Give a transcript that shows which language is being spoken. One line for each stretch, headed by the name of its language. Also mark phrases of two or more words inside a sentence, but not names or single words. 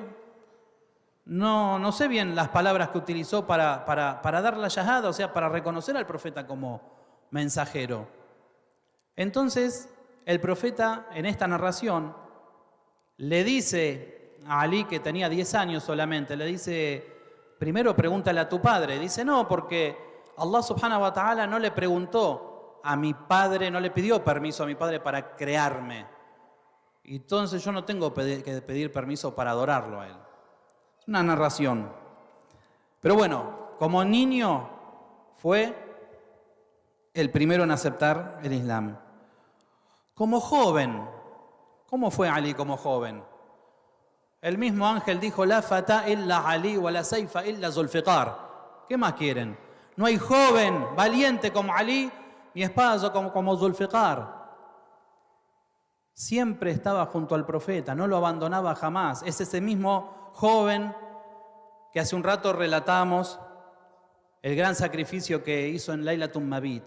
Spanish: No sé bien las palabras que utilizó para dar la shahada, o sea, para reconocer al profeta como mensajero. Entonces, el profeta, en esta narración, le dice a Ali, que tenía 10 años solamente, le dice: primero pregúntale a tu padre. Dice: no, porque
Arabic: الله سبحانه وتعالى
Spanish: no le preguntó a mi padre, no le pidió permiso a mi padre para crearme. Entonces yo no tengo que pedir permiso para adorarlo a él. Una narración. Pero bueno, como niño fue el primero en aceptar el Islam. Como joven, ¿cómo fue Ali como joven? El mismo ángel dijo:
Arabic: لا فتى إلا علي ولا سيف إلا ذو الفقار.
Spanish: ¿Qué más quieren? No hay joven valiente como Ali, ni espada como Zulfiqar. Siempre estaba junto al profeta, no lo abandonaba jamás. Es ese mismo joven que hace un rato relatamos el gran sacrificio que hizo en Laylatun Mabit.